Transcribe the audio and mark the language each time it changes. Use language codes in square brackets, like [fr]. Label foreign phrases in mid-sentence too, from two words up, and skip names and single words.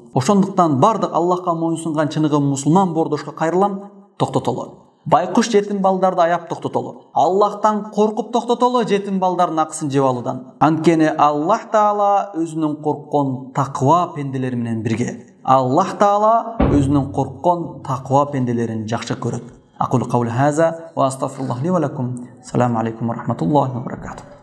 [ky] Ошондуктан бардык Аллахка моюнсунган чыныгы мусулман боордошко кайрылам, токтотолу. Байкуш жетим балдарды аяп токтотолу. Аллахтан коркуп токтотолу жетим балдардын акысын жеп алуудан. Анткени Аллах Таала өзүнүн корккон таква пенделери менен бирге. Аллах Таала өзүнүн корккон таква пенделерин жакшы көрөт. [ar] أقول قولي هذا وأستغفر الله لي ولكم. السلام عليكم ورحمة الله وبركاته.